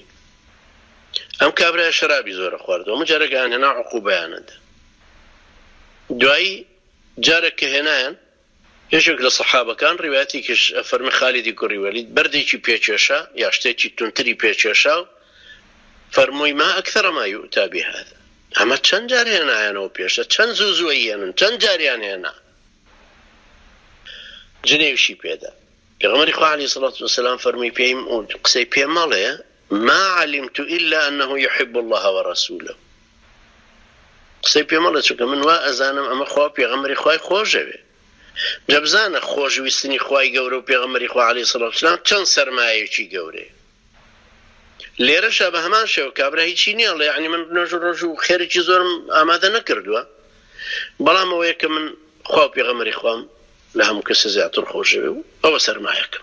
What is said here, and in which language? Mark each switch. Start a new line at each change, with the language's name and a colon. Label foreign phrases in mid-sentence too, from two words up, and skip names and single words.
Central Kurdish: ئەم کابرایە شەرابی زۆرە خواردەوە، هەموو جارێکیان هێنا عقوبەیانەدا. دوایی جارێک کە هێنایان، یەکێک لە سەحابەکان ڕیوایەتێکیش فەرمی خالیدی کوڕی وەلید بەردێکی پێکێشا یا شتێکی تونتری پێکێشا و فەرمووی
Arabic: ما ئەکثەر ما یؤتا بهذا،
Central Kurdish: ئەمە چەند جار هێنایانەوە پێشە، چەند زووزووی هێنن، چەند جاریان هێنا. جنێویشی پێدا. پێغەمبەری خوا
Arabic: عەلەیهی سەڵاتو وەسەلام
Central Kurdish: فەرمووی پێیم قسەی پێ مەڵێ
Arabic: ما علمت إلا أنه يحب الله ورسوله.
Central Kurdish: قسەی پێ مەڵێ چونکە من وا ئەزانم ئەمە خوا پێغەمبەری خوای خۆشەوێ. جا بزانە خۆشویستنی خوای گەورە و پێغەمبەری خوا
Arabic: عەلەیهی سەڵاتو وەسەلام
Central Kurdish: چەند سەرمایەیەکی گەورەیە. لێرەشە بە هەمان شێوە کابرا هیچی نییە، یعنی من نۆژ و ڕۆژ و خێرێکی زۆرم ئامادە نەکردووە، بەڵام ئەوەیە کە من خوا و پێغەمبەری خوام لە هەموو کەسە زیاتر خۆشەوێ و ئەوە سەرمایەکەم.